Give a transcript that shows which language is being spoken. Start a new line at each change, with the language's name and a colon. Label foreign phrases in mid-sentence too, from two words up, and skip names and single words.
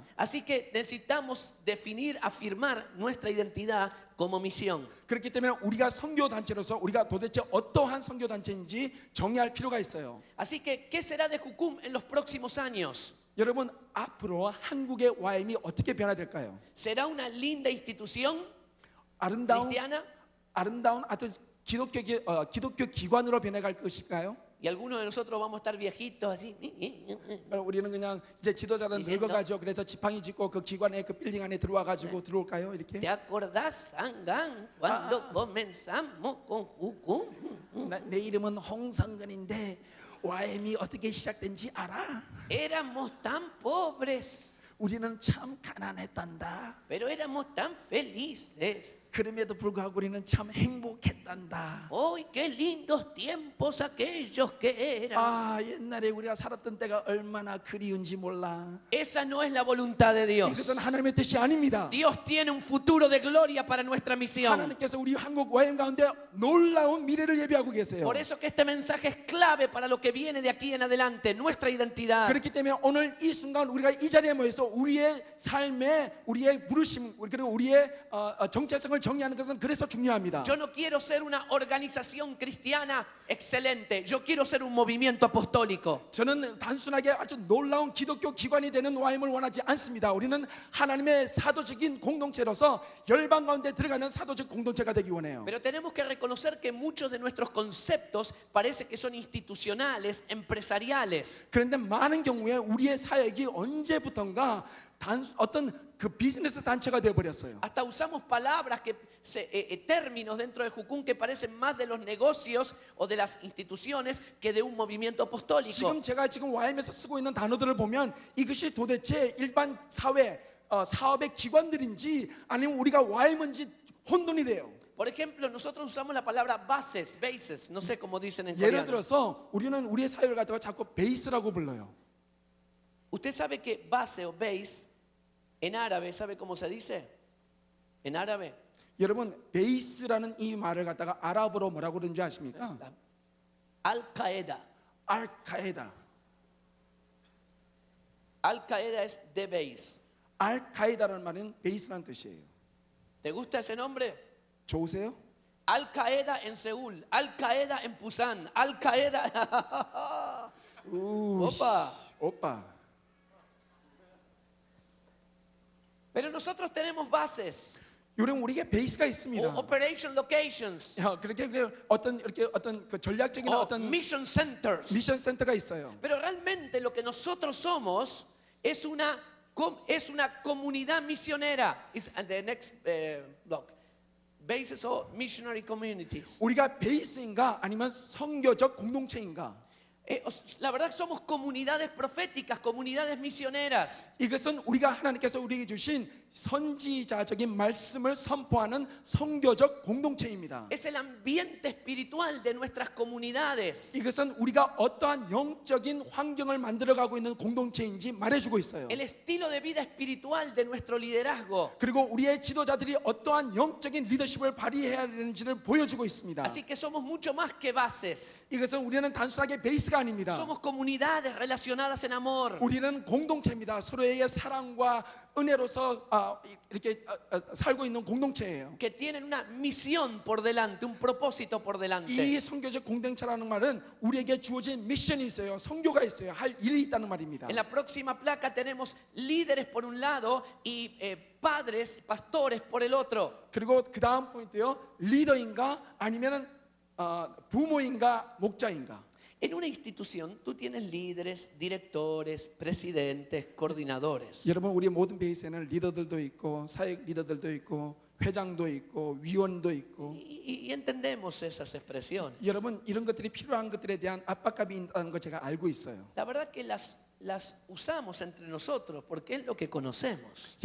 Spanish: Así que necesitamos definir, afirmar nuestra identidad como misión.
Korean: 그렇기 때문에 우리가 선교 단체로서 우리가 도대체 어떠한 선교 단체인지 정의할 필요가 있어요.
Spanish: Así que, ¿qué será de Jucum en los próximos años?
Korean: 여러분 앞으로 한국의 와임이 어떻게 변화될까요?
Spanish: ¿Será una linda institución? cristiana.
Korean: 아름다운 아주 기독교 기관으로 변해갈 것일까요?
Spanish: Y algunos de nosotros vamos a estar viejitos así.
Korean: 우리는 그냥 이제 지도자는 이제 늙어가지고 그래서 지팡이 짚고 그 기관에 그 빌딩 안에 들어와가지고 들어올까요? 이렇게
Spanish: ¿Te acordás, Sangán, cuando comenzamos con Jucum?
Korean: 내 이름은 홍성근인데 YM이 어떻게 시작된지 알아?
Spanish: Éramos tan pobres,
Korean: 우리는 참 가난했단다.
Spanish: pero éramos tan felices.
Korean: 그럼에도 불구하고 우리는 참 행복했단다.
Spanish: ¡Ay, qué lindos tiempos aquellos que eran!
Korean: 아, 옛날에 우리가 살았던 때가 얼마나 그리운지 몰라.
Spanish: Esa no es la voluntad de Dios.
Korean: 이것은 하나님의 뜻이 아닙니다.
Spanish: Dios tiene un futuro de gloria para nuestra misión.
Korean: 하나님께서 우리 한국 YM 가운데 놀라운 미래를 예비하고 계세요.
Spanish: Por eso que este mensaje es clave para lo que viene de aquí en adelante, nuestra identidad.
Korean: 그렇기 때문에 오늘 이 순간 우리가 이 자리에 모여서 우리의 삶에 우리의 부르심 그리고 우리의 정체성을 정의하는 것은 그래서 중요합니다.
Spanish: Yo no quiero ser una organización cristiana excelente. Yo quiero ser un movimiento apostólico.
Korean: 저는 단순하게 아주 놀라운 기독교 기관이 되는 YM을 원하지 않습니다. 우리는 하나님의 사도적인 공동체로서 열방 가운데 들어가는 사도적 공동체가 되기 원해요.
Spanish: Pero tenemos que reconocer que muchos de nuestros conceptos parece que son institucionales, empresariales.
Korean: 그런데 많은 경우에 우리의 사역이 언제부턴가 어떤 그 비즈니스 단체가 되어 버렸어요.
Spanish: Hasta usamos palabras términos dentro de Jucún que parecen más de los negocios o de las instituciones que de un movimiento apostólico.
Korean: 지금 제가 지금 YM에서 쓰고 있는 단어들을 보면 이것이 도대체 일반 사회 사업의 기관들인지 아니면 우리가 YM인지 혼돈이 돼요.
Spanish: Por ejemplo, nosotros usamos la palabra bases, no sé cómo dicen en
Korean: 예를
Spanish: coreano.
Korean: 들어서 우리는 우리의 사역을 갖다가 자꾸 베이스라고 불러요.
Spanish: Usted sabe que base o base en árabe, ¿sabe cómo se dice? En árabe,
Korean: 여러분 베이스라는 이 말을 갖다가 아랍어로 뭐라고 그러는지 아십니까?
Spanish: Al-Qaeda.
Korean: 알카에다.
Spanish: Al-Qaeda es
English: the base.
Korean: 알카에다라는 말은 베이스라는 뜻이에요.
Spanish: ¿Te gusta ese nombre?
Korean: 좋으세요?
Spanish: Al-Qaeda en Seúl, Al-Qaeda en Pusan, Al-Qaeda. Opa.
Korean: 오빠.
Spanish: Pero nosotros tenemos bases
Korean: 여러분 우리에게 베이스가
Spanish: o
Korean: 있습니다.
English: operation locations
Korean: 그렇게 어떤 그 전략적인
Spanish: o
Korean: 어떤
English: mission centers.
Korean: 미션 센터가 있어요.
Spanish: Pero realmente lo que nosotros somos es una comunidad misionera.
English: Is the next block. Bases or missionary communities.
Korean: 우리가 베이스인가 아니면 선교적 공동체인가?
Spanish: La verdad somos comunidades proféticas, comunidades misioneras.
Korean: 이것은 우리가 하나님께서 우리에게 주신 선지자적인 말씀을 선포하는 선교적 공동체입니다.
Spanish: Es el ambiente espiritual de nuestras comunidades.
Korean: 이것은 우리가 어떠한 영적인 환경을 만들어가고 있는 공동체인지 말해주고 있어요.
Spanish: El estilo de vida espiritual de nuestro liderazgo.
Korean: 그리고 우리의 지도자들이 어떠한 영적인 리더십을 발휘해야 되는지를 보여주고 있습니다.
Spanish: Así que somos mucho más que bases.
Korean: 이것은 우리는 단순하게 베이스가 아닙니다.
Spanish: Somos comunidades relacionadas en amor.
Korean: 우리는 공동체입니다. 서로의 사랑과 은혜로서 이렇게 살고 있는 공동체예요. Que tienen una misión por delante, un propósito por delante. 이 선교적 공동체라는 말은 우리에게 주어진 미션이 있어요. 선교가 있어요. 할 일이 있다는 말입니다.
Spanish: En la próxima placa tenemos líderes por un lado y padres, pastores por el otro.
Korean: 그리고 그 다음 포인트요. 리더인가 아니면 부모인가 목자인가.
Spanish: En una institución tú tienes líderes, directores, presidentes, coordinadores.
Korean: 여러분 우리 모든 베이스에는 리더들도 있고 사역 리더들도 있고 회장도 있고 위원도 있고
Spanish: Y entendemos esas expresiones.
Korean: 여러분 이런 것들이 필요한 것들에 대한 압박감이 있다는 거 제가 알고 있어요.
Spanish: La verdad que las usamos entre nosotros porque es lo que conocemos.